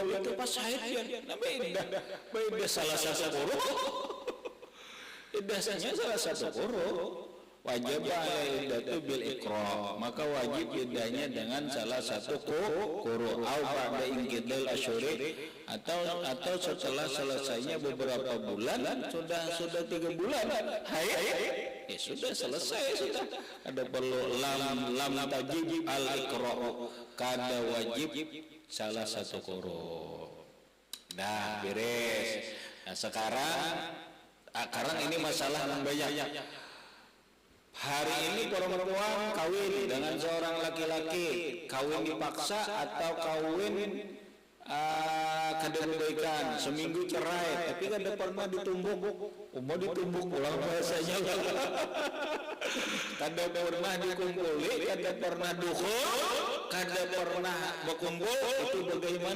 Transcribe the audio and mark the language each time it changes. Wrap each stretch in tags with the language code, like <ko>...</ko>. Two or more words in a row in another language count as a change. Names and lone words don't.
<id>itu pas haidnya, nah beda salah satu quru, iddahnya salah satu quru, wajib</id> <ar>عدة بالأقراء,</ar> <id>maka wajib iddahnya dengan salah satu quru,</id> <ar>أو بعد انقضاء الأشهر,</ar> <id>atau setelah selesainya beberapa bulan, sudah 3 bulan haid, ya sudah selesai sudah. Ada perlu</id> <ar>لم تجب الأقراء,</ar> <id>kada wajib salah satu quru. Nah, beres. Nah, sekarang ini masalah yang banyak. Hari ini perempuan kawin dengan seorang laki-laki, kawin dipaksa atau kawin kada kebaikan, seminggu cerai, tapi kada pernah ditumbuk, mau ditumbuk pulang bahasanya, kada pernah dikumpuli, kada pernah dukhul, kada pernah berkumpul, itu bagaimana?</id>